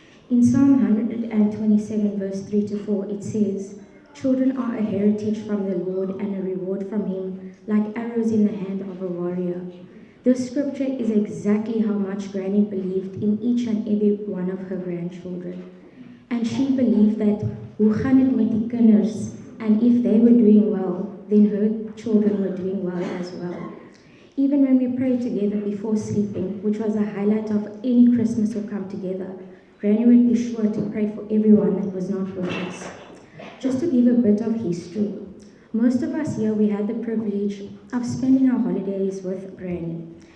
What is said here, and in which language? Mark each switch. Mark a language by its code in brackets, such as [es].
[en] In Psalm 127, verse 3 to 4, it says, "Children are a heritage from the Lord and a reward from him, like arrows in the hand of a warrior." This scripture is exactly how much Granny believed in each and every one of her grandchildren. And she believed that, [af] hoe gaan het met die kinders? [en] And if they were doing well, then her children were doing well as well. Even when we prayed together before sleeping, which was a highlight of any Christmas or come together, Granny would be sure to pray for everyone that was not with us. Just to give a bit of history, most of us here, we had the privilege of spending our holidays with Granny.